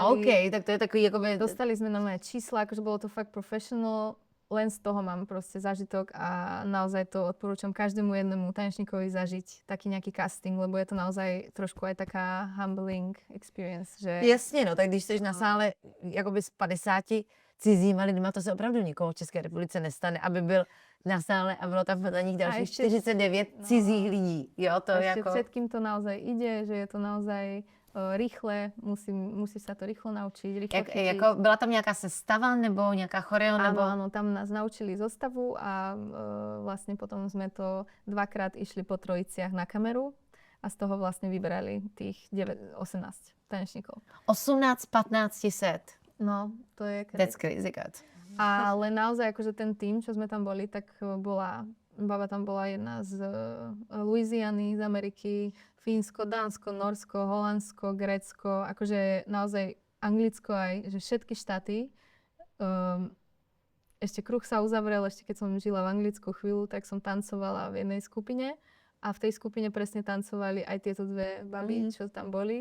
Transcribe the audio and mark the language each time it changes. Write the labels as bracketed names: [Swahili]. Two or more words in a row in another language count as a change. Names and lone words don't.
[Czech] OK, tak to je takový akoby... [Slovak] Dostali sme normálne čísla, akože bolo to fakt professional, len z toho mám proste zážitok a naozaj to odporúčam každému jednému tanečníkovi zažiť taký nejaký casting, lebo je to naozaj trošku aj taká [English] humbling experience, [Slovak] že... [Czech] Jasně, no, tak když jsi na sále jakoby z 50 cizíma lidma, to se opravdu nikomu v České republice nestane, aby byl na sále a bylo tam za nich dalších 49 cizích lidí. Jo, to jako... [Slovak] Všetkým to naozaj ide, že je to naozaj rýchle, musíš sa to rýchlo naučiť, rýchlo chytiť. [Czech] Jako byla tam nějaká sestava nebo nějaká choreo? Nebo... [Slovak] Áno, tam nás naučili zostavu a vlastne potom sme to dvakrát išli po trojiciach na kameru a z toho vlastne vybrali tých 18 tanečníkov. 18-15 set. [Czech] No, to je crazy. [English] That's crazy God. [Slovak] Ale naozaj akože ten tým, čo sme tam boli, tak baba tam bola jedna z Louisiany, z Ameriky, Fínsko, Dánsko, Norsko, Holandsko, Grécko, akože naozaj Anglicko aj, že všetky štáty. Ešte kruh sa uzavrel, ešte keď som žila v Anglicku chvíľu, tak som tancovala v jednej skupine a v tej skupine presne tancovali aj tieto dve baby, čo tam boli.